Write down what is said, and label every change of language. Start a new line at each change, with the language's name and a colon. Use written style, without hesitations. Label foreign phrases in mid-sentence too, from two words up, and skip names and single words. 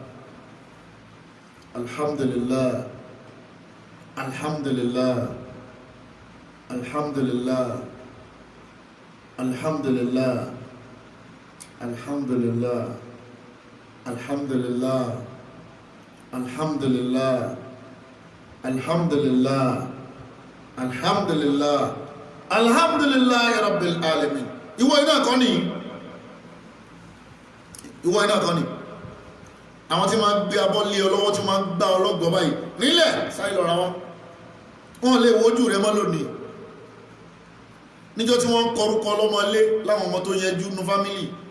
Arabic: الحمد لله الحمد لله الحمد لله الحمد لله الحمد لله الحمد لله الحمد لله الحمد لله الحمد لله الحمد لله رب العالمين
Yoruba: ìwọ iná kọ́ ni àwọn tí máa gbé abọ́ lé ọlọ́wọ́ tí máa gbá ọlọ́gbọ́ báyìí nílẹ̀ sáyé lọ́ra wọn lè wojú rẹ mọ́ lónìí níjọ́ tí wọ́n ń kọrúkọ ọlọ́mọ lé láwọn ọmọ tó yẹjú nú fámílì